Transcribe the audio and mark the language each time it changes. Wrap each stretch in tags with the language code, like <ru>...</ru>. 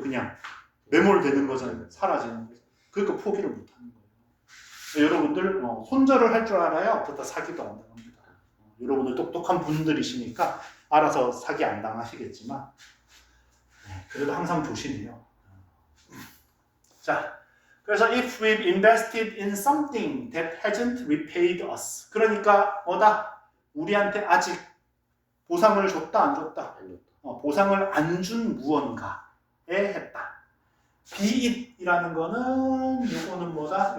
<ko>그냥 매몰되는 거잖아요. 사라지는 거죠. 그러니까 포기를 못 하는 거예요. 여러분들 손절을 할 줄 알아야 어떻다 사기도 안 당합니다. 여러분들 똑똑한 분들이시니까 알아서 사기 안 당하시겠지만 그래도 항상 조심해요. 자, 그래서</ko> <en>if we've invested in something that hasn't repaid us,</en> <ko>그러니까 뭐다? 우리한테 아직 보상을 줬다 안 줬다? 보상을 안 준 무언가에 했다. be it이라는 거는 요거는 뭐다?</ko>